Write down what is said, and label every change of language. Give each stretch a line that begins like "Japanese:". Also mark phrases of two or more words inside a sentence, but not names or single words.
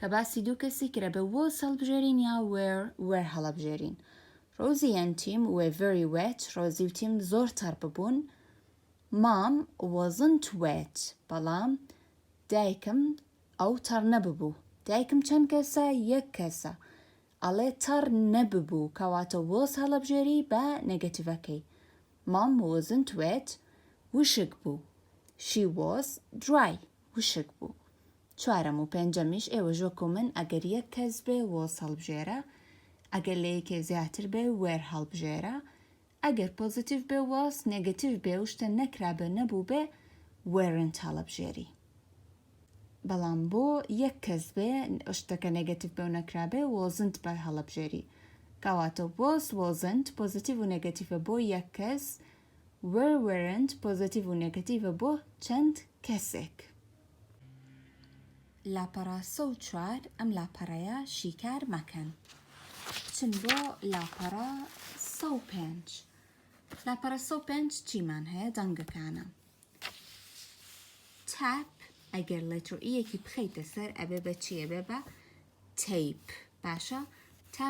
Central Kurdish: باسی دوو کەسی کرە بە was هەڵبژێرین یا were هەڵبژێرین
English: Rosie and Tim were very wet
Central Kurdish: Rosie و Tim زۆر تەڕ ببوون
English: Mom wasn't wet
Central Kurdish: بەڵام دایکم ئەو تەڕ نەببوو دایکم چەند کەسە یەک کەسە ئەڵێ تەڕ نەببوو کەواتە was هەڵبژێری بە نەگەتیڤەکەی
English: Mom wasn't wet
Central Kurdish: وشک بوو She
English: was dry
Central Kurdish: وشک بوو چوارەم و پێنجەمیش ئێوە ژۆک و من ئەگەر یەک کەس بێ was هەڵبژێرە ئەگەر لە یەکێ زیاتر بێ were هەڵبژێرە ئەگەر پۆزیتیڤ بێ was نێگەتیڤ بێ و شتە نەکرابێ نەبوو بێ weren't هەڵبژێری بەڵام بۆ یەک کەس بێ شتەکە نێگەتیڤ بێ و نەکرابێ wasn't بە هەڵبژێری کەواتە
English: was wasn't
Central Kurdish: پۆزیتیڤ و نێگەتیڤە بۆ یەک کەس weren't پۆزیتیڤ و نێگەتیڤە بۆ چەند کەسێک لاپەڕە 104 ئەم لاپەڕەیە شیکار مەکەن بچن بۆ لاپەڕە 105 لاپەڕە 105 چیمان هەیە دەنگەکانە tap ئەگەر لەتر ئیەکی بخەیتە سەر ئەبێ بە چیە بێ بە tape باشە tap